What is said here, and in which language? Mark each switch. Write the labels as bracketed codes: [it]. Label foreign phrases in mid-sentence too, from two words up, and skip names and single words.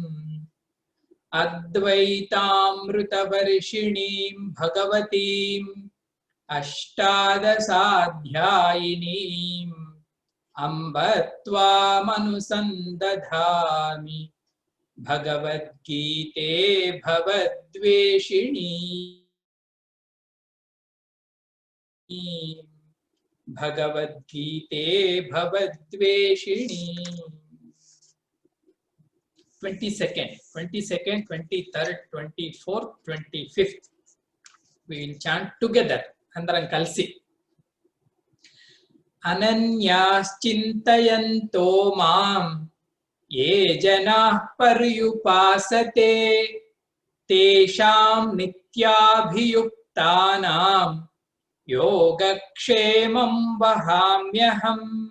[sa] अद्वैतामृतवर्षिणीं भगवतीम् अष्टादशाध्यायिनीम् अम्ब त्वामनुसन्दधामि भगवद्गीते भवद्वेषिणी भगवद्गीते भवद्वेषिणी। [en] 22nd, 23rd, 24th, 25th we will chant together [te] అందరం కలిసి. [sa] अनन्याश्चिन्तयन्तो मां ये जनाः पर्युपासते तेषां नित्याभियुक्तानां योगक्षेमं वहाम्यहम्।